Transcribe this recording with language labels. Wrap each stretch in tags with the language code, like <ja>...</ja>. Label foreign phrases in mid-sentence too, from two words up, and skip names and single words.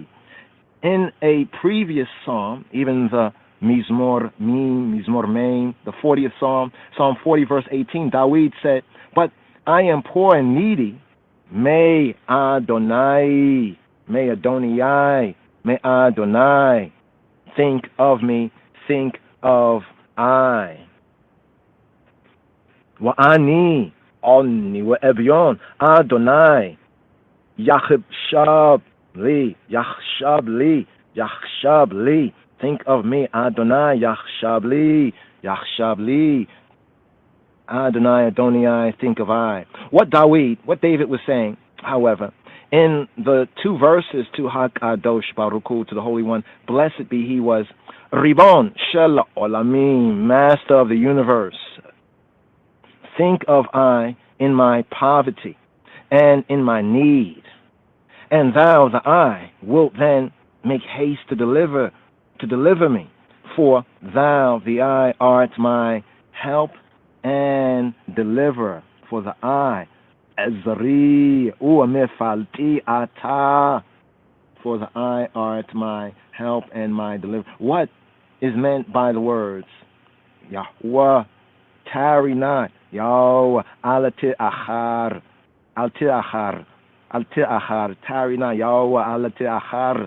<en>In a previous psalm, even the</en> <he>מזמור מ,</he> <en>the 40th psalm, Psalm 40 verse 18, Dawid said, but I am poor and needy. May Adonai think of me, think of I.</en> <he>ואני עני ואביון אדוני יחשב לי.</he> <en>Think of me,</en> <he>אדוני יחשב לי. Adonai,</he> <en>think of I. What David was saying, however, in the two verses to</en> <he>הקדוש ברוך הוא,</he> <en>to the Holy One, blessed be He, was</en> <he>ריבון של עולמים,</he> <en>Master of the universe. Think of I in my poverty and in my need, and thou, the I, wilt then make haste to deliver me, for thou, the I, art my help and deliverer. For the I,</en> <he>עזרי ומפלטי אתה.</he> <en>For the I, art my help and my deliverer. What is meant by the words Yahweh, tarry not, Yahweh,</en> <he>אל תאחר,</he> <en>tarry not, Yahweh,</en> <he>אל תאחר.</he>